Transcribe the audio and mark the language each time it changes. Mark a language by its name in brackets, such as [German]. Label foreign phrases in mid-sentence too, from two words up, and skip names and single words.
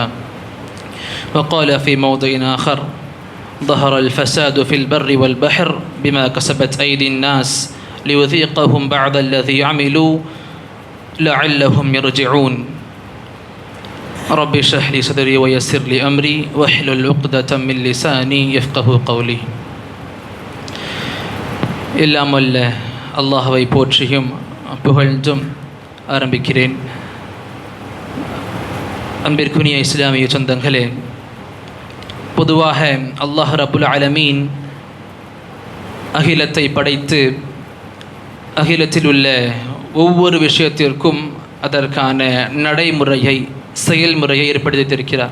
[Arabic] وقال في موضع آخر: ظهر الفساد في البر والبحر بما كسبت أيدي الناس ليذيقهم بعض الذي عملوا لعلهم يرجعون. رب اشرح لي صدري ويسر لي أمري واحلل عقدة من لساني يفقهوا قولي. [Tamil] எல்லாம் வல்ல அல்லாஹ்வை போற்றியும் புகழ்ந்தும் ஆரம்பிக்கிறேன். அன்பிற்குரிய இஸ்லாமிய சொந்தங்களே, பொதுவாக அல்லாஹ் [Arabic] رب العالمين [Tamil] அகிலத்தை படைத்து அகிலத்தில் உள்ள ஒவ்வொரு விஷயத்திற்கும் அதற்கான நடைமுறையை செயல்முறையை ஏற்படுத்தியிருக்கிறார்.